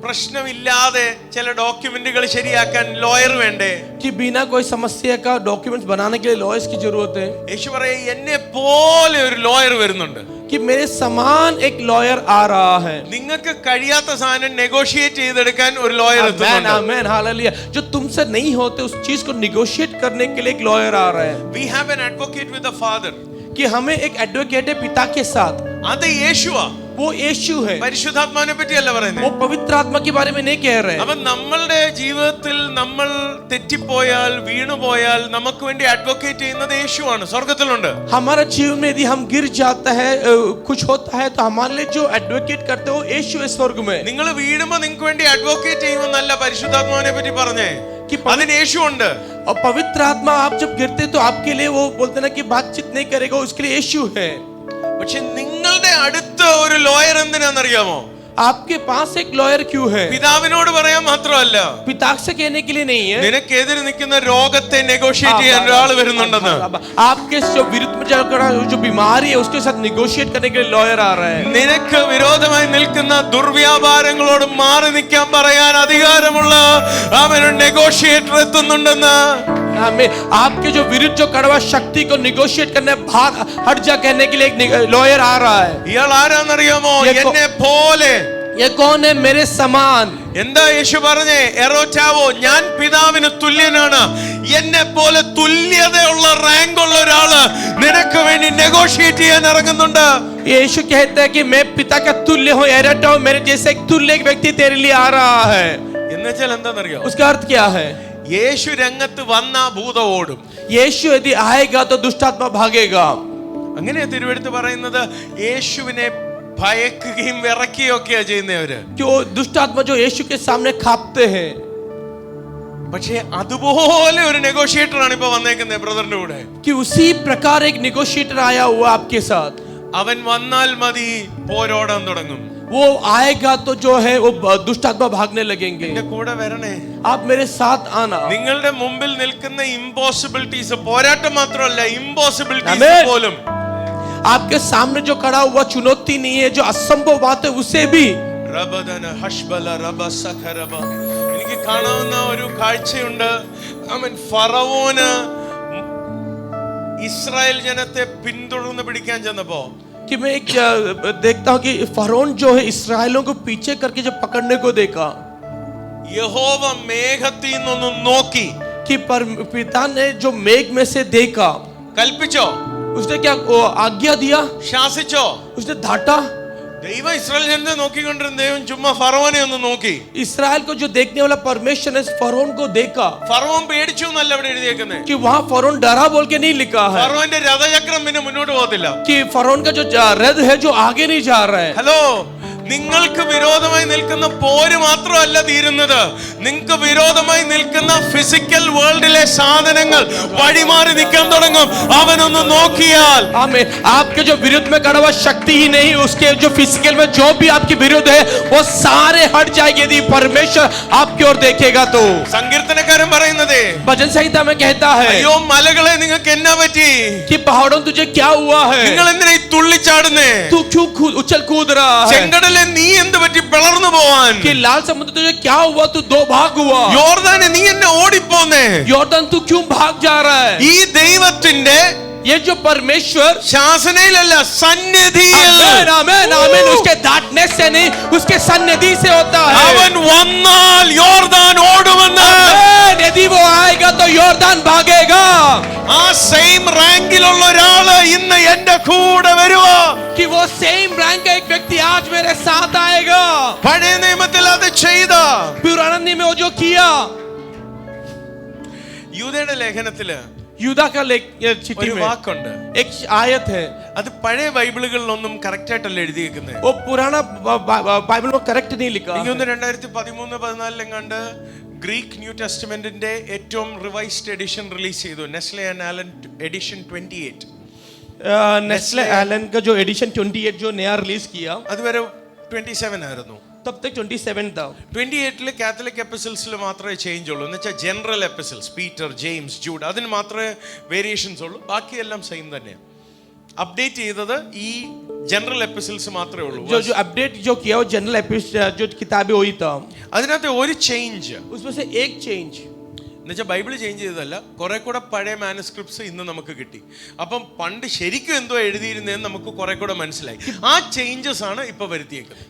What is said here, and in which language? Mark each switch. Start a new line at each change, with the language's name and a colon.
Malayalam: പ്രശ്നമില്ലാതെ ചില ഡോക്യുമെന്റുകൾ ശരിയാക്കാൻ ലോയർ വേണ്ടേ?
Hindi: कि बिना कोई समस्या का डॉक्यूमेंट्स बनाने के लिए लॉयर्स की जरूरत है.
Malayalam: യേശു പറയും എന്നെ പോലെ ഒരു ലോയർ വരുന്നുണ്ട്.
Hindi: कि मेरे समान एक लॉयर आ रहा है.
Malayalam: നിങ്ങൾക്ക് കഴിയാത്ത സാധനം നെഗോഷിയേറ്റ് ചെയ്തെടുക്കാൻ ഒരു ലോയർ
Hindi: आमेन
Malayalam: എത്തുന്നുണ്ട്.
Hindi: Amen hallelujah. जो तुमसे नहीं होते उस चीज को निगोशिएट करने के लिए एक लॉयर आ रहा है.
English: We have an advocate with the Father.
Hindi: कि हमें एक एडवोकेट है पिता के साथ.
Malayalam: അത് യേശുവാ.
Hindi: वो यीशु है.
Malayalam: പരിശുദ്ധാത്മാവിനെ പറ്റിയല്ല
Hindi: वो
Malayalam: പറയുന്നത്.
Hindi: पवित्र आत्मा के बारे में नहीं कह रहे.
Malayalam: അപ്പൊ നമ്മളുടെ ജീവിതത്തിൽ നമ്മൾ തെറ്റിപ്പോയാൽ, വീണുപോയാൽ നമുക്ക് വേണ്ടി അഡ്വക്കേറ്റ് ചെയ്യുന്നത് യേശുവാണ്, സ്വർഗത്തിലുണ്ട്.
Hindi: हमारा जीवन में यदि हम गिर जाता है, कुछ होता है, तो हमारे लिए जो एडवोकेट करते हो यीशु है स्वर्ग में.
Malayalam: നിങ്ങൾ വീഴുമ്പോ നിങ്ങൾക്ക് വേണ്ടി അഡ്വക്കേറ്റ് ചെയ്യുമെന്നല്ല പരിശുദ്ധാത്മാവിനെ പറ്റി പറഞ്ഞേ. അതിന് യേശു ഉണ്ട്.
Hindi: और पवित्र आत्मा आप जब गिरते तो आपके लिए वो बोलते ना कि बातचीत नहीं करेगा, उसके लिए यीशु है.
Malayalam: പക്ഷെ നിങ്ങളുടെ അടുത്ത ഒരു ലോയർ എന്തിനാണെന്നറിയാമോ?
Hindi: आपके पास एक लॉयर क्यों है?
Malayalam: പിതാവിനോട് പറയാൻ മാത്രമല്ല,
Hindi: पिता से कहने के लिए नहीं है.
Malayalam: നിനക്കെതിരെ നിൽക്കുന്ന രോഗത്തെ നെഗോഷിയേറ്റ് ചെയ്യാൻ ഒരാൾ വരുന്നുണ്ടെന്ന്.
Hindi: आपके जो विरुद्ध में जो बीमारी है उसके साथ निगोशिएट करने के लिए लॉयर आ रहा है.
Malayalam: നിനക്ക് വിരോധമായി നിൽക്കുന്ന ദുർവ്യാപാരങ്ങളോട് മാറി നിൽക്കാൻ പറയാൻ അധികാരമുള്ള അവനൊരു നെഗോഷിയേറ്റർ എത്തുന്നുണ്ടെന്ന്.
Hindi: आपके जो विरुद्ध जो कड़वा शक्ति को निगोशिएट करने भाग हट जा कहने के लिए एक लॉयर आ रहा है.
Malayalam: ഇയാൾ ആരാന്നറിയാമോ? എന്നെ പോലെ.
Hindi: ये कौन है? मेरे समान.
Malayalam: എന്താ യേശു പറഞ്ഞേ? എറോറ്റാവോ, ഞാൻ പിതാവിന് തുല്യനാണ്. എന്നെ പോലെ തുല്യതയുള്ള റാങ്ക് ഉള്ള ഒരാള് നിനക്ക് വേണ്ടി നെഗോഷിയേറ്റ് ചെയ്യാൻ ഇറങ്ങുന്നുണ്ട്.
Hindi: यीशु कहता है कि मैं पिता का तुल्य हूँ, एरोटा हूँ, मेरे जैसे एक तुल्य एक व्यक्ति तेरे लिए आ रहा है.
Malayalam: എന്നുവെച്ചാൽ എന്താണെന്നറിയോ?
Hindi: उसका अर्थ क्या है?
Malayalam: യേശു രംഗത്ത് വന്ന ഭൂതം ഓടും.
Hindi: यीशु यदि आएगा तो दुष्टात्मा भागेगा.
Malayalam: അങ്ങനെ തിരുവെടുത്ത് പറയുന്നത് യേശുവിനെ ഭയക്കുകയും വിറയ്ക്കുകയും ഒക്കെയാ ചെയ്യുന്നവര്.
Hindi: जो दुष्टात्मा जो यीशु के सामने खापते हैं.
Malayalam: പക്ഷേ അതുപോലെ ഒരു നെഗോഷിയേറ്റർ ആണ് ഇപ്പൊ വന്നേക്കുന്നത് ബ്രദറിന്റെ കൂടെ.
Hindi: कि उसी प्रकार एक निगोशिएटर आया हुआ आपके साथ.
Malayalam: അവൻ വന്നാൽ മതി പോരോടാൻ തുടങ്ങും.
Hindi: वो आएगा तो जो है वो दुष्ट आत्मा भागने लगेंगे.
Malayalam: എന്റെ കൂടെ വരണേ.
Hindi: आप मेरे साथ आना.
Malayalam: നിങ്ങളുടെ മുമ്പിൽ നിൽക്കുന്ന ഇമ്പോസിബിലിറ്റീസ്, പോരാട്ടം മാത്രമല്ല ഇമ്പോസിബിലിറ്റീസ്
English: Amen.
Malayalam: പോലും
Hindi: आपके सामने जो खड़ा हुआ चुनौती नहीं है, जो असंभव बात है उसे भी റബദന ഹഷ്ബല റബസഖറബ.
Malayalam: എനിക്ക് കാണാവുന്ന ഒരു കാഴ്ചയുണ്ട്. ഫറവോന് ഇസ്രായേൽ ജനത്തെ പിന്തുടർന്ന് പിടിക്കാൻ ചെന്നപ്പോ
Hindi: कि मैं देखता हूँ कि फरोन जो है इस्राएलियों को पीछे करके जब पकड़ने को देखा,
Malayalam: യഹോവ മേഘത്തിൽ നിന്നൊന്ന് നോക്കി
Hindi: कि पिता ने जो मेघ में से देखा,
Malayalam: കൽപ്പിച്ചോ,
Hindi: उसने क्या आज्ञा दिया,
Malayalam: ശാസിച്ചോ?
Hindi: उसने डांटा.
Malayalam: ദൈവം ഇസ്രായേൽ ജനത്തെ നോക്കിക്കൊണ്ടിരുന്ന ദൈവം ചുമ്മാ ഫറവോനെ ഒന്ന് നോക്കി.
Hindi: इस्राएल को जो देखने वाला परमेश्वर ने फरोन को देखा.
Malayalam: ഫറവോൻ പേടിച്ചു എന്നല്ല ഇവിടെ എഴുതിയേക്കുന്നത്.
Hindi: कि वहाँ फरोन डरा बोल के नहीं लिखा है.
Malayalam: ഫറവോന്റെ രഥചക്രം പിന്നെ മുന്നോട്ട് പോകത്തില്ല.
Hindi: कि फरोन का जो रथ है जो आगे नहीं जा रहा है.
Malayalam: ഹലോ, നിങ്ങൾക്ക് വിരോധമായി നിൽക്കുന്ന പോര് മാത്രമല്ല തീരുന്നത്, നിങ്ങൾക്ക് വിരോധമായി നിൽക്കുന്ന ഫിസിക്കൽ വേൾഡിലെ സാധനങ്ങൾ വഴിമാറി നിൽക്കാൻ തുടങ്ങും. അവനൊന്ന് നോക്കിയാൽ
Hindi: आमीन. आपके जो विरुद्ध में खड़ा हुआ शक्ति ही नहीं, उसके जो फिजिकल में जो भी आपके विरुद्ध है वो सारे हट जाएंगे यदि परमेश्वर आपकी ओर देखेगा तो.
Malayalam: സങ്കീർത്തനക്കാരൻ പറയുന്നത്,
Hindi: भजन संहिता में कहता है
Malayalam: അയ്യോ മലകളെ നിങ്ങൾക്ക് എന്നാ പറ്റി?
Hindi: कि पहाड़ों तुझे क्या हुआ है,
Malayalam: നിങ്ങൾ എന്തിനാ ഈ തുള്ളിച്ചാടുന്നേ?
Hindi: तू क्यों उछल कूद रहा है,
Malayalam: ചെങ്കടലെ നീ എന്ത് പറ്റി പിളർന്നു പോവാൻ?
Hindi: कि लाल समुद्र तुझे क्या हुआ, तू दो भाग हुआ,
Malayalam: യോർദാനെ നീ എന്നെ ഓടിപ്പോന്നേ?
Hindi: यॉर्दन तू क्यों भाग जा रहा है.
Malayalam: ഈ ദൈവത്തിന്റെ
Hindi: ये जो परमेश्वर
Malayalam: ശാസനയിലല്ല, സന്നിധിയിൽ
Hindi: आमीन आमीन आमीन, उसके डांटने से नहीं उसके सन्निधि से होता है.
Malayalam: അവൻ വന്നാൽ യോർദാൻ ഓടുമെന്ന്.
Hindi: आमीन. यदि वो आएगा तो यॉर्दन भागेगा.
Malayalam: ആ സെയിം റാങ്കിലുള്ള ഒരാള് ഇന്ന് എന്റെ കൂടെ വരുവോ?
Hindi: कि वो सेम रैंक का एक व्यक्ति आज मेरे साथ आएगा.
Malayalam: പഴയ നിയമത്തിൽ അത് ചെയ്ത
Hindi: पुराने नियम में वो जो किया.
Malayalam: യൂദയുടെ ലേഖനത്തില്
Hindi: यूदा का चिट्ठी
Malayalam: ഒരു
Hindi: में
Malayalam: വാക്കുണ്ട്.
Hindi: एक आयत है,
Malayalam: അത് പഴയ ബൈബിളുകളിലൊന്നും കറക്റ്റ് ആയിട്ടല്ല എഴുതിയേക്കുന്നത്.
Hindi: वो पुराना बाइबल में करेक्ट नहीं लिखा.
Malayalam: എനിക്ക് തോന്നുന്നു 2013-14 എങ്ങാണ്ട് ഗ്രീക്ക് ന്യൂ ടെസ്റ്റ്മെന്റിന്റെ ഏറ്റവും റിവൈസ്ഡ് എഡിഷൻ റിലീസ് ചെയ്തു. Nestle and ആലൻ edition 28.
Hindi: Nestle Elon का जो एडिशन 28 जो नया रिलीज किया,
Malayalam: അതുവരെ 27 ആയിരുന്നു.
Hindi: तब तक 27 था.
Malayalam: 28 കാത്തലിക് എപ്പിസിൽസിൽ മാത്രമേ ചേഞ്ച് ഉള്ളൂ. എന്ന് വെച്ചാൽ general epistles, Peter, James, Jude, അതിന് മാത്രമേ വേരിയേഷൻസ് ഉള്ളൂ. ബാക്കിയെല്ലാം സെയിം തന്നെയാണ്. അപ്ഡേറ്റ് ചെയ്തത് ഈ ജനറൽ എപ്പിസിൽസ് മാത്രമേ ഉള്ളൂ.
Hindi: जो अपडेट जो किया वो जनरल एपिसोड जो किताबें वही था.
Malayalam: അതിനകത്ത് ഒരു ചേഞ്ച്,
Hindi: उसमें से एक चेंज,
Malayalam: എന്നുവെച്ചാൽ ബൈബിൾ ചേഞ്ച് ചെയ്തതല്ല, കുറെ കൂടെ പഴയ മാനുസ്ക്രിപ്റ്റ്സ് ഇന്ന് നമുക്ക് കിട്ടി. അപ്പം പണ്ട് ശരിക്കും എന്തോ എഴുതിയിരുന്നതെന്ന് നമുക്ക് കുറെ കൂടെ മനസ്സിലായി. ആ ചേഞ്ചസ് ആണ് ഇപ്പൊ വരുത്തിയേക്കുന്നത്.